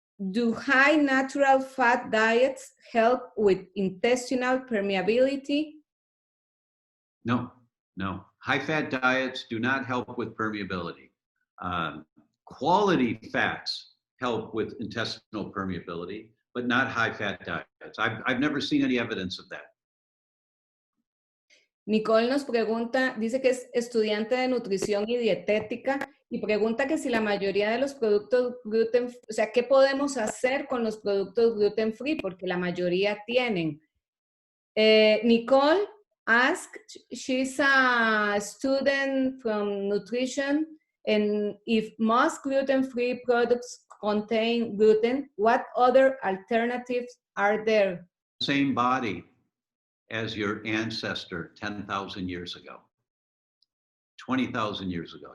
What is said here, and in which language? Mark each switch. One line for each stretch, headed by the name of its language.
English: Do high natural fat diets help with intestinal permeability? No. High fat diets do not help with permeability. Quality fats help with intestinal permeability, but not high fat diets. I've never seen any evidence of that.
Spanish: Nicole nos pregunta, dice que es estudiante de nutrición y dietética y pregunta que si la mayoría de los productos gluten, o sea, ¿qué podemos hacer con los productos gluten free? Porque la mayoría tienen.
English: Nicole asked, she's a student from nutrition, and if most gluten-free products contain gluten, what other alternatives are there? Same body as your ancestor 10,000 years ago, 20,000 years ago.